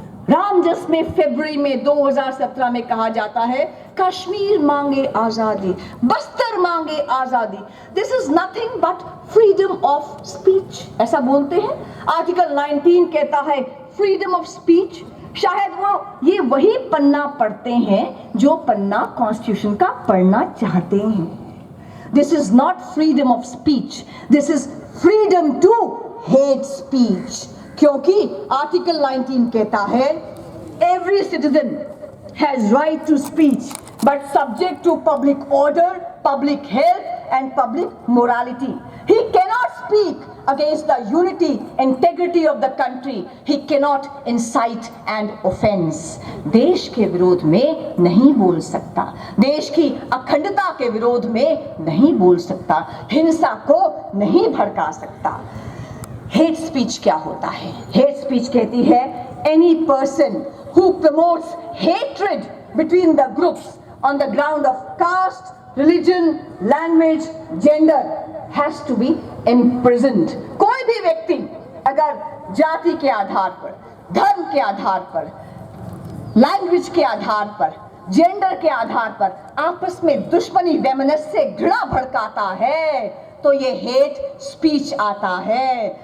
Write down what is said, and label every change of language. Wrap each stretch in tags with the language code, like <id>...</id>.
<hi>रामजस में फरवरी में 2017 में कहा जाता है कश्मीर मांगे आजादी, बस्तर मांगे आजादी,</hi> <en>this is nothing but freedom of speech,</en> <hi>ऐसा बोलते हैं। आर्टिकल 19 कहता है फ्रीडम ऑफ स्पीच। शायद वो ये वही पन्ना पढ़ते हैं जो पन्ना कॉन्स्टिट्यूशन का पढ़ना चाहते हैं।</hi> <en>This is not freedom of speech, this is freedom to hate speech,</en> <hi>क्योंकि आर्टिकल 19 कहता है</hi> <en>every citizen has right to speech but subject to public order, public health and public morality. He cannot speak against the unity, integrity of the country. He cannot incite and offense.</en> <hi>देश के विरोध में नहीं बोल सकता, देश की अखंडता के विरोध में नहीं बोल सकता, हिंसा को नहीं भड़का सकता। हेट स्पीच क्या होता है?</hi> <en>hate speech</en> <hi>कहती है</hi> <en>any person who promotes hatred between the groups on the ground of caste, religion, language, gender has to be imprisoned.</en> <hi>कोई भी व्यक्ति अगर जाति के आधार पर, धर्म के आधार पर, लैंग्वेज के आधार पर, जेंडर के आधार पर आपस में दुश्मनी, वैमनस्य, घृणा भड़काता है तो ये हेट स्पीच आता है।</hi>